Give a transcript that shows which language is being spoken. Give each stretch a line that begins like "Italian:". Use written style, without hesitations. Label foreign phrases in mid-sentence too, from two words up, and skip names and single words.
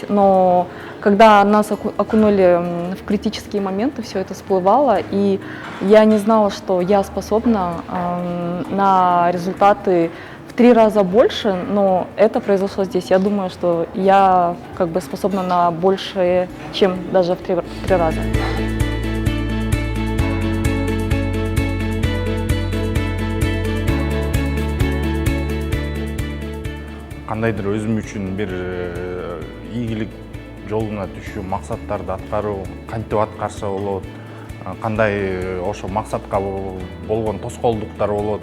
Russian: Но когда нас окунули в критические моменты, все это всплывало, и я не знала, что я способна на результаты в 3 раза больше, но это произошло здесь. Я думаю, что я как бы способна на большее, чем даже в 3 раза.
Kyrgyz: Кандайдыр өзүм үчүн бир ийгилик жолуна түшүү, максаттарды аткаруу, кантип аткарса болот, кандай ошо максатка болгон тоскоолдуктар болот.